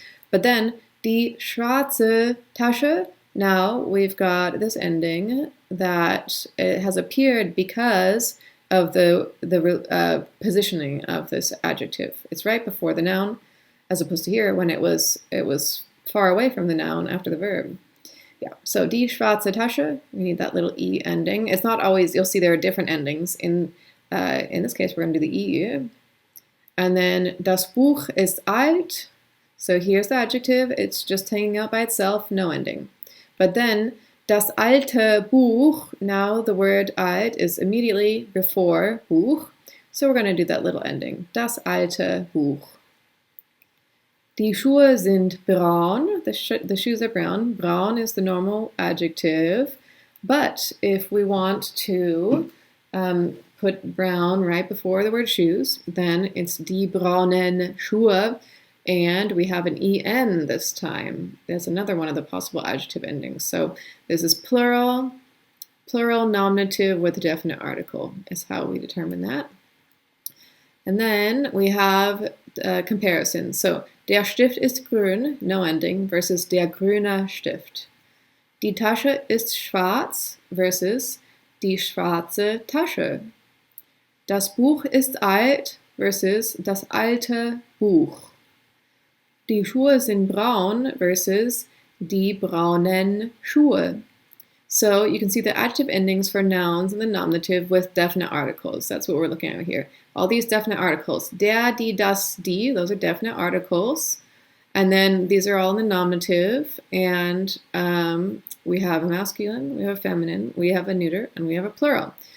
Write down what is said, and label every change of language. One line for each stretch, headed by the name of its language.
English: But then die schwarze Tasche, now we've got this ending that it has appeared because of the positioning of this adjective. It's right before the noun, as opposed to here when it was far away from the noun after the verb. Yeah, so die schwarze Tasche, we need that little E ending. It's not always, you'll see there are different endings. In this case, we're going to do the E. And then das Buch ist alt. So here's the adjective. It's just hanging out by itself, no ending. But then das alte Buch, now the word alt is immediately before Buch. So we're going to do that little ending. Das alte Buch. Die Schuhe sind braun. The shoes are brown. Braun is the normal adjective. But if we want to put brown right before the word shoes, then it's die braunen Schuhe, and we have an en this time. There's another one of the possible adjective endings. So this is plural nominative with a definite article is how we determine that. And then we have comparisons.
German: So der Stift ist grün, no ending, versus der grüne Stift. Die Tasche ist schwarz versus die schwarze Tasche. Das Buch ist alt versus das alte Buch. Die Schuhe sind braun versus die braunen Schuhe.
English: So you can see the adjective endings for nouns in the nominative with definite articles. That's what we're looking at here. All these definite articles. Der, die, das, die, those are definite articles. And then these are all in the nominative. And we have a masculine, we have a feminine, we have a neuter, and we have a plural.